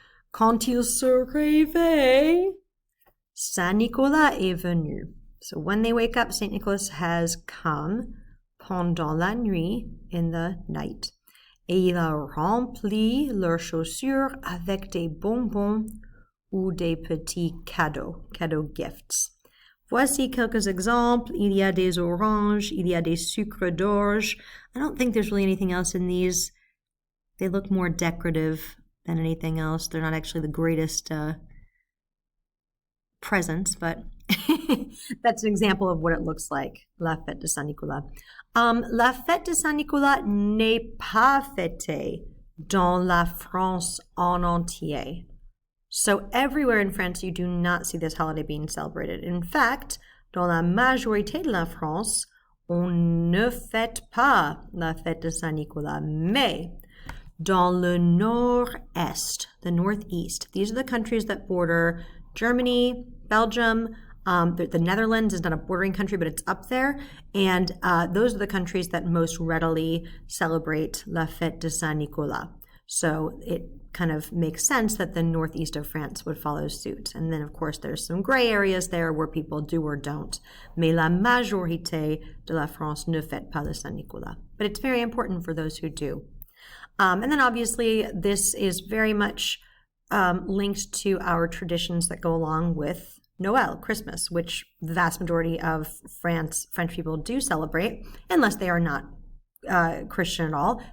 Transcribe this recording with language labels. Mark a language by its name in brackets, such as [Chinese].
[French] Quand ils se réveillent, Saint Nicolas est venu. [English] So when they wake up, Saint Nicholas has come [French] pendant la nuit, [English] in the night. [French] Et il a rempli leurs chaussures avec des bonbons ou des petits cadeaux gifts. Voici quelques exemples. Il y a des oranges, il y a des sucres d'orge. [English] I don't think there's really anything else in these. They look more decorative than anything else. They're not actually the greatest presents, but that's an example of what it looks like, [French] la fête de Saint-Nicolas. La fête de Saint-Nicolas n'est pas fêtée dans la France en entier. [English] So everywhere in France, you do not see this holiday being celebrated. In fact, [French] dans la majorité de la France, on ne fête pas la fête de Saint-Nicolas, mais dans le nord-est, [English] the northeast, these are the countries that border Germany, Belgium. The Netherlands is not a bordering country, but it's up there. And those are the countries that most readily celebrate [French] la fête de Saint-Nicolas. [English] So it kind of makes sense that the northeast of France would follow suit. And then, of course, there's some gray areas there where people do or don't. [French] Mais la majorité de la France ne fête pas le Saint-Nicolas. [English] But it's very important for those who do. And then, obviously, this is very much linked to our traditions that go along with Noel, Christmas, which the vast majority of French people do celebrate, unless they are not Christian at all.